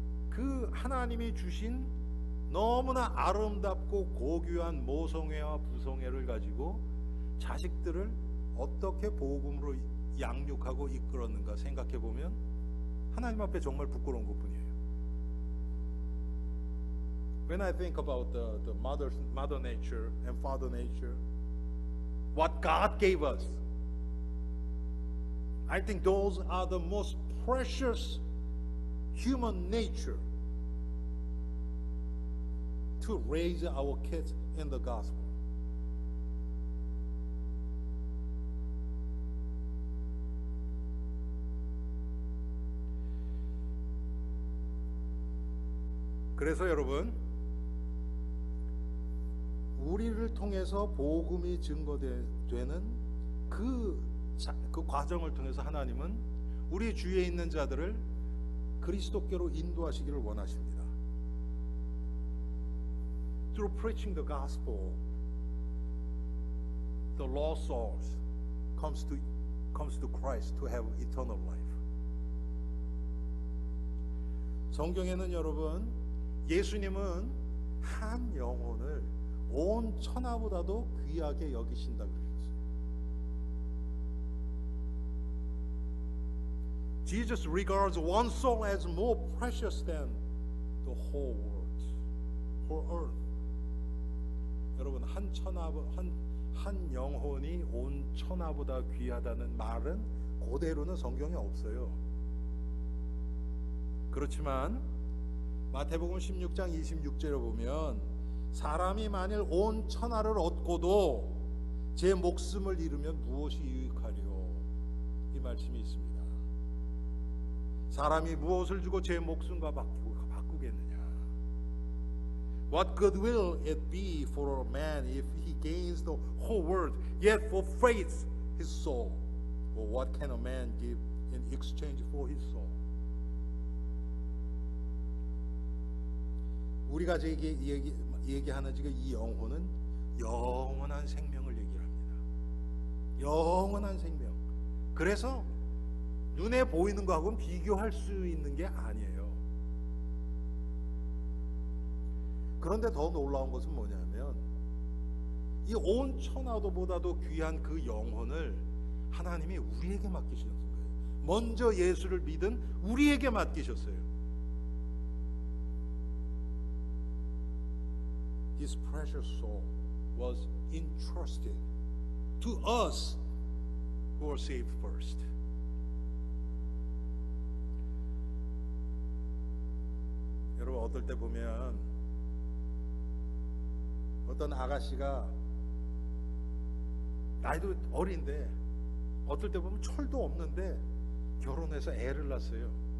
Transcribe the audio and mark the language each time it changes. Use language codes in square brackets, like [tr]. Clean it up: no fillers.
[ko] 그 하나님이 주신 너무나 아름답고 고귀한 모성애와 부성애를 가지고 자식들을 어떻게 복음으로 양육하고 이끌었는가 생각해 보면 하나님 앞에 정말 부끄러운 것뿐이에요. [en] When I think about the mother nature and father nature, what God gave us, I think those are the most precious human nature to raise our kids in the gospel. [ko] 그래서 여러분, 우리를 통해서 복음이 증거되는 그 과정을 통해서 하나님은 우리 주위에 있는 자들을 그리스도께로 인도하시기를 원하십니다. [en] Through preaching the gospel, the lost souls comes to Christ to have eternal life. [ko] 성경에는 여러분, 예수님은 한 영혼을 온 천하보다도 귀하게 여기신다 그러셨어요. [en] Jesus regards one soul as more precious than the whole world, whole earth. [ko] 여러분, 한 영혼이 온 천하보다 귀하다는 말은 그대로는 성경에 없어요. 그렇지만 마태복음 16장 26절에 보면 사람이 만일 온 천하를 얻고도 제 목숨을 잃으면 무엇이 유익하리요? 이 말씀이 있습니다. 사람이 무엇을 주고 제 목숨과 바꾸겠느냐? [en] What good will it be for a man if he gains the whole world, yet forfeits his soul? Or what can a man give in exchange for his soul? [ko] 우리가 얘기하는 지금 이 영혼은 영원한 생명을 얘기합니다. 영원한 생명. 그래서 눈에 보이는 거하고는 비교할 수 있는 게 아니에요. 그런데 더 놀라운 것은 뭐냐면 이 온 천하도보다도 귀한 그 영혼을 하나님이 우리에게 맡기셨던 거예요. 먼저 예수를 믿은 우리에게 맡기셨어요. [en] His precious soul was entrusted to us who are saved first. [ko] 여러분, 어떨 때 보면 어떤 아가씨가 나이도 어린데 어떨 때 보면 철도 없는데 결혼해서 애를 낳았어요.